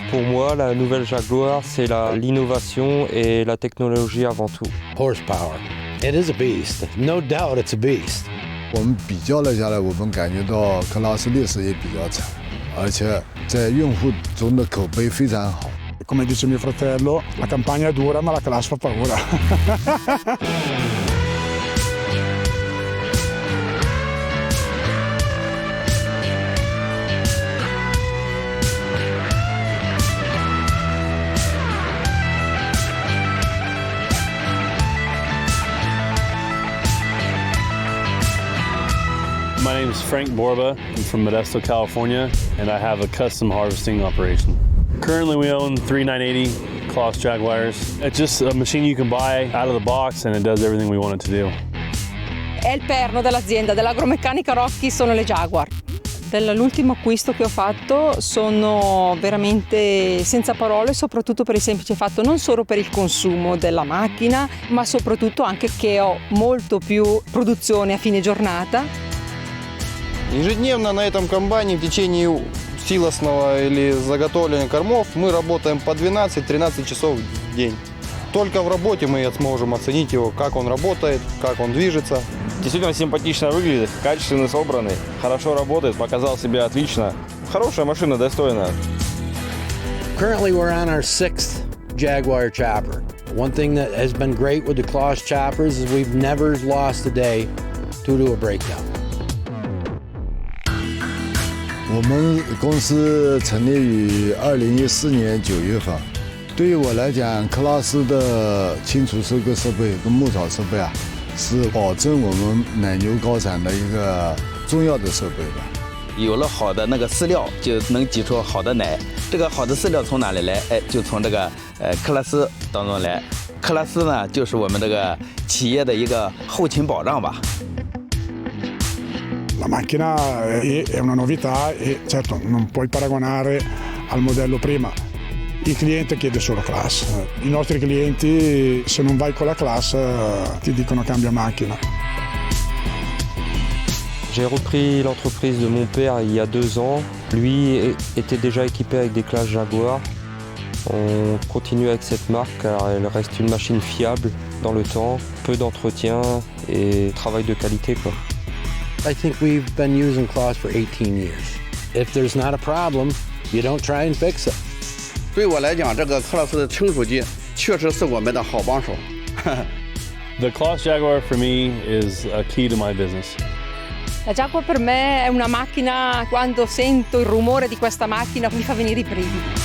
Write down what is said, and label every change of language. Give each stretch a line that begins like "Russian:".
French: moi, la nouvelle Jaguar, c'est l'innovation et la technologie avant tout.
English: Horsepower. It is a beast. No doubt it's a beast.
Chinese: 我们比较了下来，我们感觉到克拉斯劣势也比较惨，而且在用户中的口碑非常好。
Italian: Come dice mio fratello, la campagna è dura ma la CLAAS fa paura.
English: My name is Frank Borba. I'm from Modesto, California, and I have a custom harvesting operation. Currently, we own 3 980 CLAAS Jaguars. It's just a machine you can buy out of the box, and it does everything we want it to do.
Italian: È il perno dell'azienda, dell'agromeccanica Horti sono le Jaguar. Dall'ultimo acquisto che ho fatto sono veramente senza parole, soprattutto per il semplice fatto non solo per il consumo della macchina, ma soprattutto anche che ho molto più produzione a fine giornata.
Russian: Ежедневно на этом комбайне в течение силосного или заготовления кормов мы работаем по 12-13 часов в день. Только в работе мы сможем оценить его, как он работает, как он движется. Действительно симпатично выглядит, качественно собранный, хорошо работает, показал себя отлично. Хорошая машина, достойная.
English: Currently, we're on our 6th Jaguar chopper. One thing that has been great with the CLAAS choppers is we've never lost a day due to a breakdown.
Chinese: 我们公司成立于2014年9月份。对于我来讲，克拉斯的清除收割设备跟牧草设备啊，是保证我们奶牛高产的一个重要的设备吧。有了好的那个饲料，就能挤出好的奶。这个好的饲料从哪里来？就从这个克拉斯当中来。克拉斯呢，就是我们这个企业的一个后勤保障吧。
Italian: La macchina è una novità e certo non puoi paragonare al modello prima. Il cliente chiede solo CLAAS. I nostri clienti, se non vai con la CLAAS, ti dicono cambia macchina.
French: J'ai repris l'entreprise de mon père il y a 2 ans. Lui était déjà équipé avec des CLAAS Jaguar. On continue avec cette marque car elle reste une machine fiable dans le temps, peu d'entretien et travail de qualité, quoi.
English: I think we've been using CLAAS for 18 years. If there's not a problem, you don't try and fix it.
Chinese: 对我来讲，这个克拉斯的成熟机确实是我们的好帮手。
English: The CLAAS Jaguar for me is a key to my business.
Italian: La Jaguar per me è una macchina, quando sento il rumore di questa macchina mi fa venire i brividi.